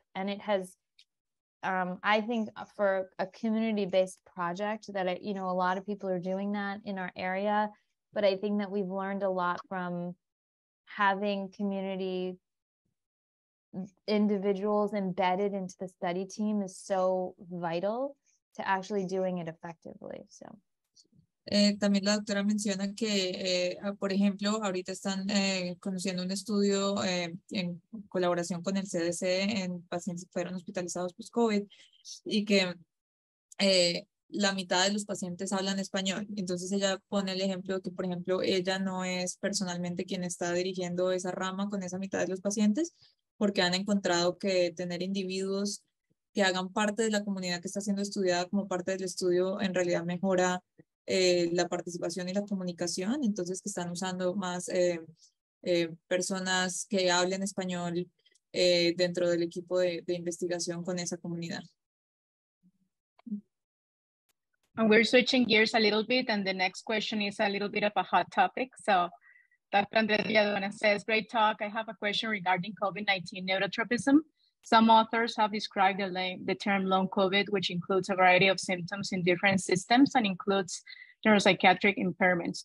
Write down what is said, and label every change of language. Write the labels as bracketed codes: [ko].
[en] And it has, I think for a community-based project that, a lot of people are doing that in our area, but I think that we've learned a lot from having community individuals embedded into the study team is so vital to actually doing it effectively. So. [es] También la doctora menciona que, por ejemplo, ahorita están conociendo un estudio en colaboración con el CDC en pacientes que fueron hospitalizados post-COVID y que la mitad de los pacientes hablan español. Entonces ella pone el ejemplo de que, por ejemplo, ella no es personalmente quien está dirigiendo esa rama con esa mitad de los pacientes, porque han encontrado que tener individuos que hagan parte de la comunidad que está siendo estudiada como parte del estudio en realidad mejora la participación y la comunicación, entonces que están usando más personas que hablen español dentro del equipo de investigación con esa comunidad. [en] And we're switching gears a little bit, and the next question is a little bit of a hot topic. So Dr. Andres Villadona says, great talk. I have a question regarding COVID-19 neurotropism. Some authors have described the term long COVID, which includes a variety of symptoms in different systems and includes neuropsychiatric impairments.